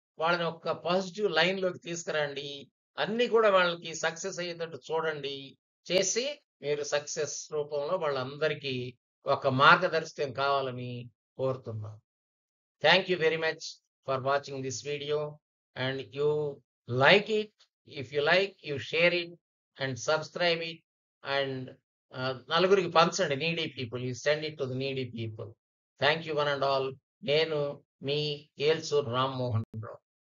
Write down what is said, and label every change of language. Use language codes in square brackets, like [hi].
[te] వాళ్ళని ఒక పాజిటివ్ లైన్‌లోకి తీసుకురండి. అన్నీ కూడా వాళ్ళకి సక్సెస్ అయ్యేటట్టు చూడండి. చేసి మీరు సక్సెస్ రూపంలో వాళ్ళందరికీ ఒక మార్గదర్శకం కావాలని కోరుతున్నాను. [en] Thank you very much for watching this video and you like it. If you like, you share it and subscribe it and [te] నలుగురికి పంచండి. [en] Needy people, you send it to the needy people. Thank you one and all. [te] నేను మీ [en] Elsur Rammohan Rao.